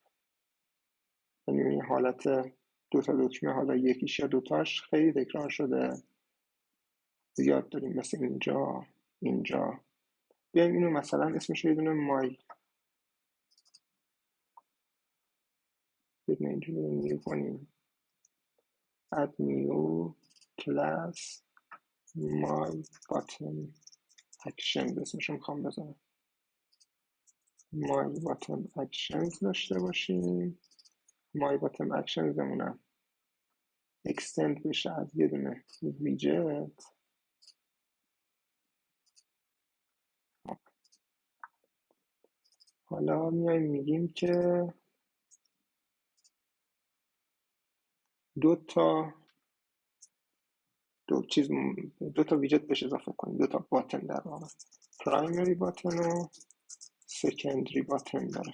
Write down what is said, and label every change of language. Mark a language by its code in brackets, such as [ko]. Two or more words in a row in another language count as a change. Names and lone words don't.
[fa] یعنی این حالت دو تا دکمه، حالا یکیش یا دوتاش خیلی تکرار شده، زیاد داریم، مثل اینجا. بیایم اینو مثلا اسمش رو یه دونه مای، بدون اینجوری نیو کنیم، [en] add new class my button action [fa] اسمشو میخوام بذارم، [en] my button actions [fa] داشته باشیم. [en] my button actions [fa] مونم extend بشه از یه دونه ویجت. حالا میایم میگیم که دو تا ویجت بهش اضافه کنیم، دو تا باتن در واقع، [en] primary button [fa] و [en] secondary button [fa] داره.